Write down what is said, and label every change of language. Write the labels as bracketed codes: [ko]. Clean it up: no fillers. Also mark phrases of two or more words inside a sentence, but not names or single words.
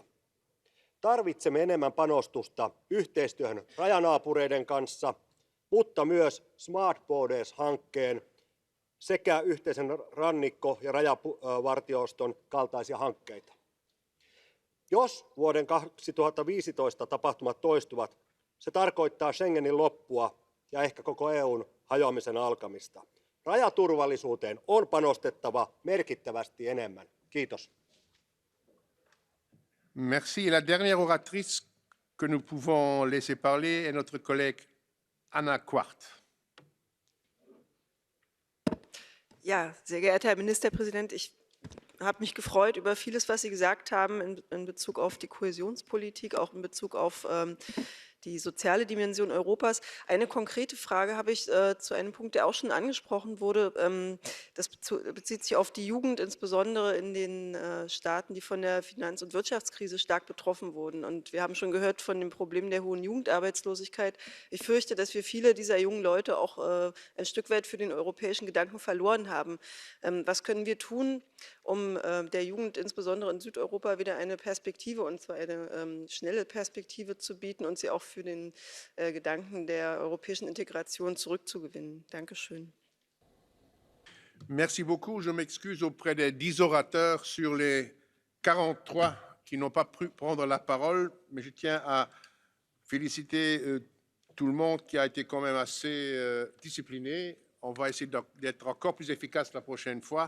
[fi] Tarvitsemme enemmän panostusta yhteistyöhön rajanaapureiden kanssa, mutta myös Smart Borders-hankkeen sekä yhteisen rannikko- ja rajavartioston kaltaisia hankkeita. Jos vuoden 2015 tapahtumat toistuvat, se tarkoittaa Schengenin loppua ja ehkä koko EUn hajoamisen alkamista. Rajaturvallisuuteen on panostettava merkittävästi enemmän. Kiitos. [fr] Merci. La dernière oratrice que nous pouvons laisser parler est notre collègue Anna Quart. [de] Ja, sehr geehrter Herr Ministerpräsident, ich habe mich gefreut über vieles, was Sie gesagt haben in Bezug auf die Kohäsionspolitik, auch in Bezug auf die soziale Dimension Europas. Eine konkrete Frage habe ich zu einem Punkt, der auch schon angesprochen wurde. Das bezieht sich auf die Jugend, insbesondere in den Staaten, die von der Finanz- und Wirtschaftskrise stark betroffen wurden. Und wir haben schon gehört von dem Problem der hohen Jugendarbeitslosigkeit. Ich fürchte, dass wir viele dieser jungen Leute auch ein Stück weit für den europäischen Gedanken verloren haben. Was können wir tun, um der Jugend insbesondere in Südeuropa wieder eine Perspektive, und zwar eine schnelle Perspektive zu bieten und sie auch für den Gedanken der europäischen Integration zurückzugewinnen? Dankeschön. [fr] Merci beaucoup. Je m'excuse auprès des 10 orateurs sur les 43 qui n'ont pas pu prendre la parole, mais je tiens à féliciter tout le monde qui a été quand même assez discipliné. On va essayer d'être encore plus efficace la prochaine fois.